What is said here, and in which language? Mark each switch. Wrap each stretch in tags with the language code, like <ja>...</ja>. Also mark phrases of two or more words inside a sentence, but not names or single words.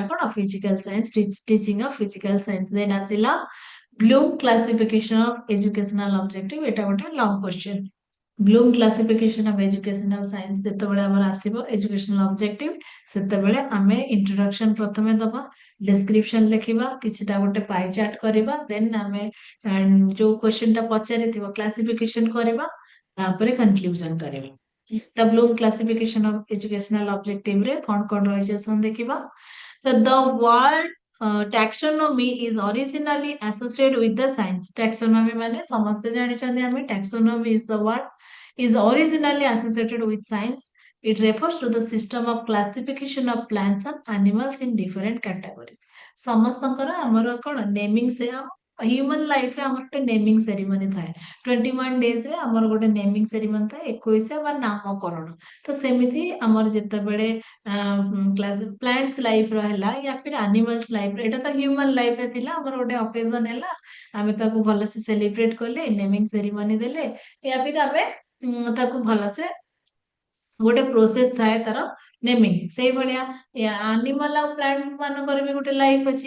<en>କଣ physical science teaching of physical science then ଆସିଲା Bloom classification of educational objective</en> <or>ଏଟା ଗୋଟେ</or> <en>long question Bloom classification of educational science</en> <or>ଯେତେବେଳେ ଆମର ଆସିବ</or> <en>educational objective</en> <or>ସେତେବେଳେ ଆମେ ଇଣ୍ଟ୍ରୋଡକ୍ସନ ପ୍ରଥମେ ଦବା ଡେସ୍କ୍ରିପସନ ଲେଖିବା କିଛିଟା ଗୋଟେ</or> <en>pie chart</en> <or>କରିବା ଦେନ୍ ଆମେ ଯୋଉ କ୍ୱେଶ୍ଚନ ଟା ପଚାରିଥିବ କ୍ଲାସିଫିକେସନ କରିବା ତାପରେ କନକ୍ଲୁଜନ କରିବା ତ</or> <en>Bloom classification of educational objective</en> <or>ରେ କଣ କଣ ରହିଛି ଆସନ୍ତୁ ଦେଖିବା</or> <en>the word taxonomy is originally associated with the science taxonomy</en> <or>ମାନେ ସମସ୍ତେ ଜାଣିଛନ୍ତି ଆମେ</or> <en>taxonomy is the word is originally associated with science it refers to the system of classification of plants and animals in different</en> <or>categories ସମସ୍ତଙ୍କର ଆମର କଣ ନେମିଂ ସେ</or> <en>human life</en> <or>ଆମର ଗୋଟେ</or> <en>naming ceremony</en> <or>ଥାଏ 21 days ରେ ଆମର ଗୋଟେ</or> <en>naming ceremony</en> <or>ଥାଏ 21 ବା ନାମକରଣ ତ ସେମିତି ଆମର ଯେତେବେଳେ</or> <en>class plants life</en> <or>ର ହେଲା</or> <hi>या फिर</hi> <en>animals life</en> <or>ର ଏଇଟା ତ</or> <en>human life</en> <or>ରେ ଥିଲା ଆମର ଗୋଟେ ଅକେଜନ ହେଲା ଆମେ ତାକୁ ଭଲସେ ସେଲିବ୍ରେଟ କଲେ</or> <en>naming ceremony</en> <or>ଦେଲେ</or> <hi>या फिर</hi> <or>ଆମେ ତାକୁ ଭଲସେ ଗୋଟେ ପ୍ରୋସେସ ଥାଏ ତାର ନେମିଂ ସେଇଭଳିଆ ଆନିମାଲ ଆଉ ପ୍ଲାଣ୍ଟ ମାନଙ୍କର ବି ଗୋଟେ ଲାଇଫ ଅଛି।</or>